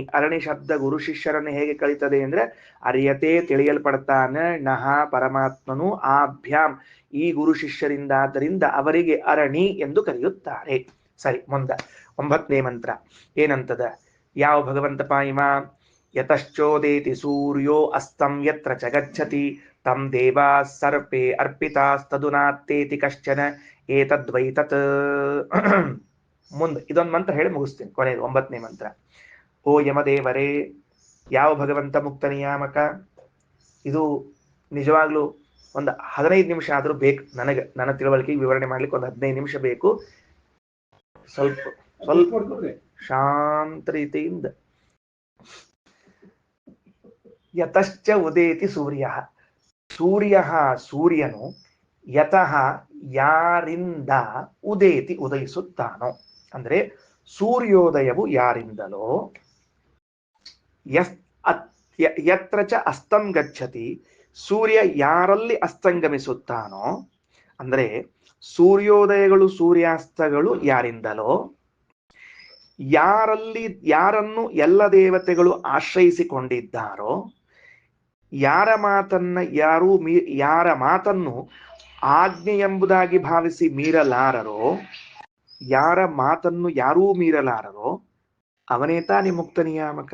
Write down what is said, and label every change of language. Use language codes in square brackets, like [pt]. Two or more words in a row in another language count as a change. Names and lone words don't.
[kn] ಅರಣಿ ಶಬ್ದ ಗುರು ಶಿಷ್ಯರನ್ನು ಹೇಗೆ ಕಳೀತದೆ ಅಂದ್ರೆ ಅರಿಯತೆ ತಿಳಿಯಲ್ಪಡ್ತಾನ, ನಹ ಪರಮಾತ್ಮನು, ಆಭ್ಯಾಮ್ ಈ ಗುರು ಶಿಷ್ಯರಿಂದಾದ್ದರಿಂದ ಅವರಿಗೆ ಅರಣಿ ಎಂದು ಕರೆಯುತ್ತಾರೆ. ಸರಿ, ಮುಂದ 9ನೇ ಮಂತ್ರ ಏನಂತದ? ಯಾವ ಭಗವಂತಪ ಇವ? [sa] ಯತಶ್ಚೋದೇತಿ ಸೂರ್ಯೋ ಅಸ್ತಂ ಯತ್ರ ಚ ಗಚ್ಚತಿ ತಂ ದೇವಾ ಸರ್ಪೇ ಅರ್ಪಿತಾಸ್ತದುನಾತ್ತೇತಿ ಕಶ್ಚನ ಏತದ್ವೈ ತತ್. [kn] ಮುಂದೆ ಇದೊಂದು ಮಂತ್ರ ಹೇಳಿ ಮುಗಿಸ್ತೀನಿ. ಕೊನೆಯದು 9ನೇ ಮಂತ್ರ. ಓ ಯಮದೇವರೇ, ಯಾವ ಭಗವಂತ ಮುಕ್ತ ನಿಯಾಮಕ? ಇದು ನಿಜವಾಗ್ಲೂ ಒಂದು 15 ನಿಮಿಷ ಆದ್ರೂ ಬೇಕು ನನಗೆ, ನನ್ನ ತಿಳುವಳಿಕೆಗೆ ವಿವರಣೆ ಮಾಡ್ಲಿಕ್ಕೆ ಒಂದು 15 ನಿಮಿಷ ಬೇಕು. ಸ್ವಲ್ಪ ಶಾಂತ ರೀತಿಯಿಂದ. [sa] ಯತಶ್ಚ ಉದೇತಿ ಸೂರ್ಯ. [kn] ಸೂರ್ಯನು ಯತಃ ಯಾರಿಂದ ಉದೇತಿ ಉದಯಿಸುತ್ತಾನೋ, ಅಂದ್ರೆ ಸೂರ್ಯೋದಯವು ಯಾರಿಂದಲೋ, [sa] ಯತ್ರ ಚ ಅಸ್ತಂ ಗಚ್ಚತಿ ಸೂರ್ಯ [kn] ಯಾರಲ್ಲಿ ಅಸ್ತಂಗಮಿಸುತ್ತಾನೋ, ಅಂದ್ರೆ ಸೂರ್ಯೋದಯಗಳು ಸೂರ್ಯಾಸ್ತಗಳು ಯಾರಿಂದಲೋ, ಯಾರನ್ನು ಎಲ್ಲ ದೇವತೆಗಳು ಆಶ್ರಯಿಸಿಕೊಂಡಿದ್ದಾರೋ, ಯಾರ ಮಾತನ್ನು ಆಜ್ಞೆ ಎಂಬುದಾಗಿ ಭಾವಿಸಿ ಮೀರಲಾರರೋ, ಯಾರ ಮಾತನ್ನು ಯಾರೂ ಮೀರಲಾರರೋ ಅವನೇ ತಾನೇ ಮುಕ್ತ ನಿಯಾಮಕ.